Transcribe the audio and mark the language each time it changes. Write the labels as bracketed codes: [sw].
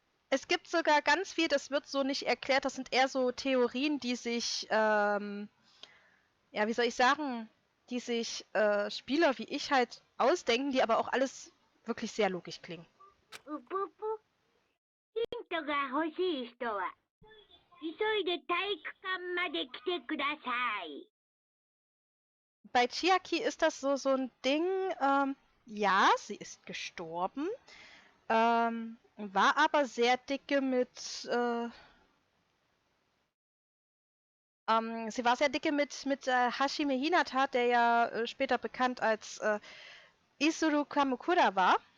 [de] Es gibt sogar ganz viel, das wird so nicht erklärt, das sind eher so Theorien, die sich, ja, wie soll ich sagen, die sich Spieler wie ich halt ausdenken, die aber auch alles wirklich sehr logisch klingen. うぷぷ。 [ja] ヒントが欲しい人は、急いで体育館まで来てください。 [de] Bei Chiaki ist das so ein Ding, ja, sie ist gestorben, war aber sehr dicke mit, sie war sehr dicke mit Hashime Hinata, der ja später bekannt als Isuru Kamukura war.